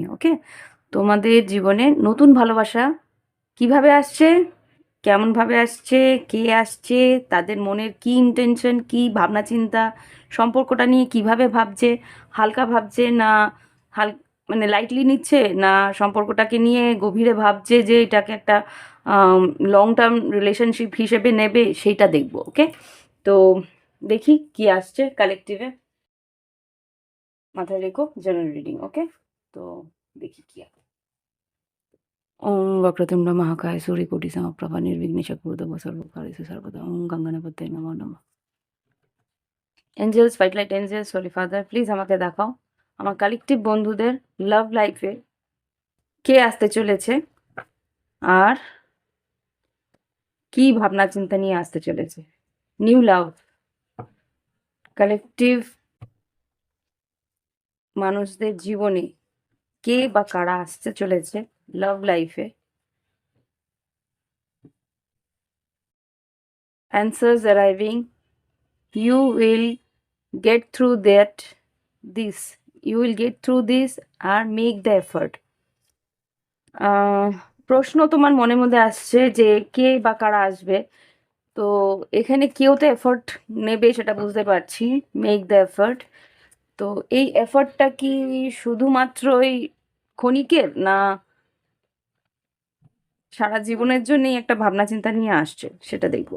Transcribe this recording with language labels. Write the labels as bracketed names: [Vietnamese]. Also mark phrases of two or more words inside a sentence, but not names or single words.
[Bangla] ওকে, তোমাদের জীবনে নতুন ভালোবাসা কিভাবে আসছে, কেমনভাবে আসছে, কে আসছে, তাদের মনের কি ইন্টেনশন, কি ভাবনা চিন্তা, সম্পর্কটা নিয়ে কিভাবে ভাবছে, হালকা ভাবছে না হাল মানে লাইটলি নিচ্ছে, না সম্পর্কটাকে নিয়ে গভীরে ভাবছে যে এটাকে একটা [English] long term relationship [Bangla] হিসেবে নেবে, সেইটা দেখবো। ওকে, তো দেখি কি আসছে কালেকটিভে। মাথায় রেখো [English] general reading. [Bangla] ওকে, তো দেখি কি আসছে। [Sanskrit] ওম वक्रतुंड महाकाय सूर्यकोटि समप्रभ निर्विघ्नेश कुरुदेव सर्वकार्येषु सर्वदा। ओम गंगानापते नमो नमः। [English] angels, white light angels, holy father, please [Bangla] আমাকে দেখাও আমার কালেকটিভ বন্ধুদের [English] love life [Bangla] কে আসতে চলেছে আর কি ভাবনা চিন্তা নিয়ে আসতে চলেছে। [English] new love, [Bangla] কালেকটিভ মানুষদের জীবনে কে বা কারা আসতে চলেছে [English] love life. answers arriving, you will get through this you will get through this আর make the effort. [Bangla] প্রশ্ন তোমার মনের মধ্যে আসছে যে কে বা কারা আসবে, তো এখানে কেউ তো এফর্ট নেবে সেটা বুঝতে পারছি, [English] make the effort. [Bangla] তো এই এফর্টটা কি শুধুমাত্রই ক্ষণিকের, না সারা জীবনের জন্যই একটা ভাবনা চিন্তা নিয়ে আসছে, সেটা দেখবো।